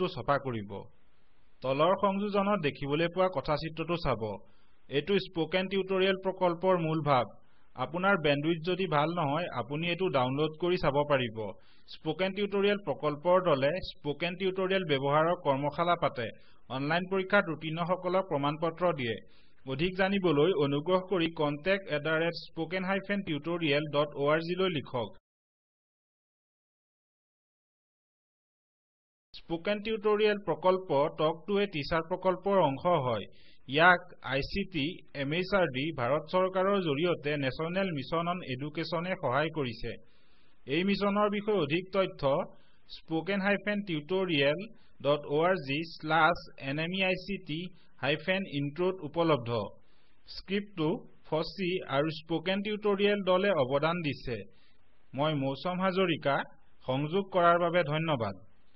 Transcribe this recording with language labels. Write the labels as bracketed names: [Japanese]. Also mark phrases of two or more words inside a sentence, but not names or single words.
[Assamese] ছপা কৰিব তলৰ সংযোজনত দেখিবলৈ পোৱা কথাচিত্ৰটো চাব এটো স্পোকেন টিউটোৰিয়েল প্ৰকল্পৰ মূল ভাৱ আপোনাৰ বেণ্ডউইথ যদি ভাল নহয় আপুনি এটো ডাউনলোড কৰি চাব পাৰিব স্পোকেন টিউটোৰিয়েল প্ৰকল্পৰ দলে স্পোকেন টিউটোৰিয়েল ব্যৱহাৰৰ কৰ্মশালা পাতে অনলাইন পৰীক্ষাত উত্তীৰ্ণসকলক প্ৰমাণপত্ৰ দিয়ে অধিক জানিবলৈ অনুগ্ৰহ কৰি contact@spoken-tutorial.org লৈ লিখক স্পোকেন টিউটোৰিয়েল প্ৰকল্প টক টু এ টিচাৰ প্ৰকল্পৰ অংশ হয় ইয়াক আইসিটি এমএচআৰডি ভাৰত চৰকাৰৰ জৰিয়তে নেশনেল মিছন অন এডুকেশ্যনে সহায় কৰিছে এই মিছনৰ বিষয়ে অধিক তথ্য spoken-tutorial.org/nmeict-intro উপলব্ধ স্ক্ৰিপ্টটো ফচি আৰু স্পোকেন টিউটোৰিয়েল দলে অৱদান দিছে মই মৌচম হাজৰিকা সংযোগ কৰাৰ বাবে ধন্যবাদ